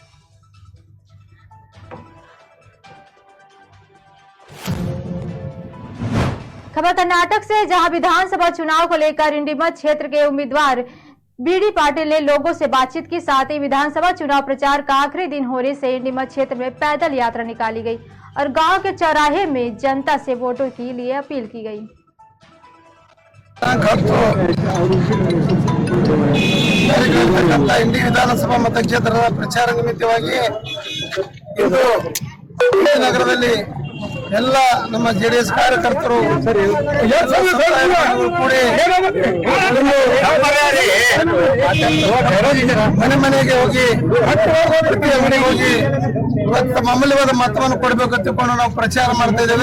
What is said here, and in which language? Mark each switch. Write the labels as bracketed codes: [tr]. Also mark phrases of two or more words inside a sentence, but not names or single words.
[hi] खबर कर्नाटक से, जहां विधानसभा चुनाव को लेकर इंडीमठ क्षेत्र के उम्मीदवार बीडी पाटिल ने लोगों से बातचीत की। साथ ही विधानसभा चुनाव प्रचार का आखिरी दिन होने से इंडीमठ क्षेत्र में पैदल यात्रा निकाली गई और गांव के चौराहे में जनता से वोटों के लिए अपील की गई। [kn] ಇಂಡಿ ವಿಧಾನಸಭಾ ಮತಕ್ಷೇತ್ರದ ಪ್ರಚಾರ ನಿಮಿತ್ತವಾಗಿ ಇಂದು ನಗರದಲ್ಲಿ ಎಲ್ಲ ನಮ್ಮ ಜೆಡಿಎಸ್ ಕಾರ್ಯಕರ್ತರು ಕೂಡಿ ಮನೆ ಮನೆಗೆ ಹೋಗಿ ಪ್ರತಿ ಅಂಗಡಿಗೆ ಹೋಗಿ ಇವತ್ತು ಅಮೂಲ್ಯವಾದ ಮತವನ್ನು ಕೊಡಬೇಕು ತಿಳ್ಕೊಂಡು ನಾವು ಪ್ರಚಾರ ಮಾಡ್ತಾ ಇದ್ದೇವೆ।